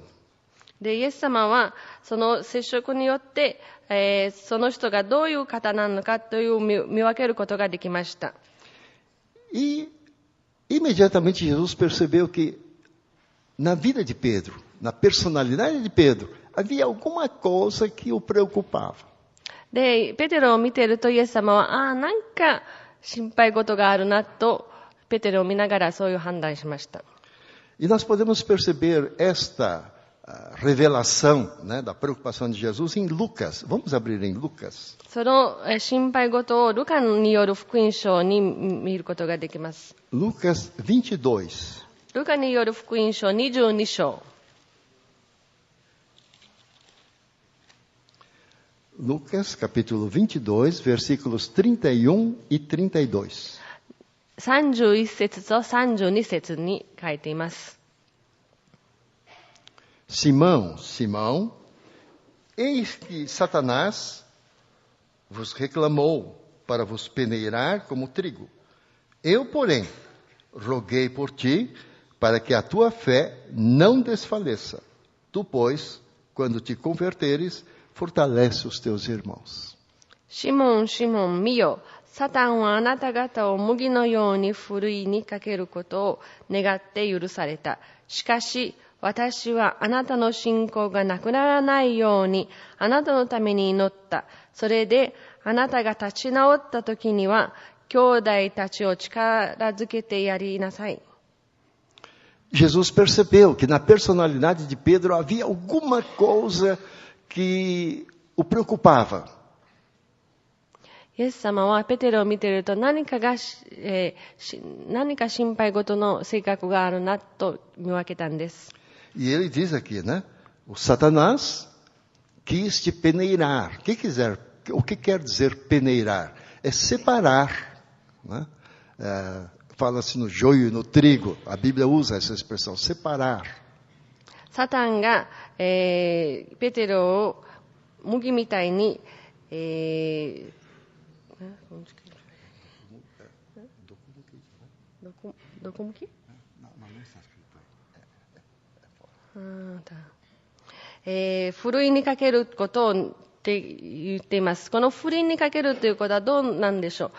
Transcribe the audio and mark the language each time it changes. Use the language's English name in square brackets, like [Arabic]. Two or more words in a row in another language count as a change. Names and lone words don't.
[Japanese] で、イエス様はその接触によって、その人がどういう方なのかという見分けることができました。 [Portuguese] E imediatamente Jesus percebeu que na vida de Pedro, na personalidade de Pedro, havia alguma coisa que o preocupava. [Japanese] で、ペテロを見ているとイエス様は、なんか心配事があるなと、ペテロを見ながらそういう判断しました。 [Portuguese] E nós podemos perceber esta revelação, né, da preocupação de Jesus em Lucas. Vamos abrir em Lucas. [Japanese] その心配事をルカによる福音書に見ることができます。 [Portuguese] Lucas 22. [Japanese] ルカによる福音書22章。 [Portuguese] Lucas, capítulo 22, versículos 31 e 32. [Japanese] 31 節と32節に書いています。 [Portuguese] Simão, Simão, eis que Satanás vos reclamou para vos peneirar como trigo. Eu, porém, roguei por ti para que a tua fé não desfaleça. Tu, pois, quando te converteres, fortalece os teus irmãos. [Japanese] シモン、シモン、見よ。サタンはあなた方を麦のようにふるいにかけることを願って許された。しかし、私はあなたの信仰がなくならないように、あなたのために祈った。それで、あなたが立ち直った時には、兄弟たちを力づけてやりなさい。 [Portuguese] Jesus percebeu que na personalidade de Pedro havia alguma coisa que o preocupava. [Japanese] イエス様はペテロを見ていると何か心配事の性格があるなと見分けたんです。 [Portuguese] E ele diz aqui, né? O Satanás quis te peneirar. O que quer dizer peneirar? É separar, né? Fala-se no joio e no trigo. A Bíblia usa essa expressão, separar. [Japanese] サタンが、ペテロを麦みたいに、どこ向き？ふるいにかけることをって言っています。このふるいにかけるということはどうなんでしょう？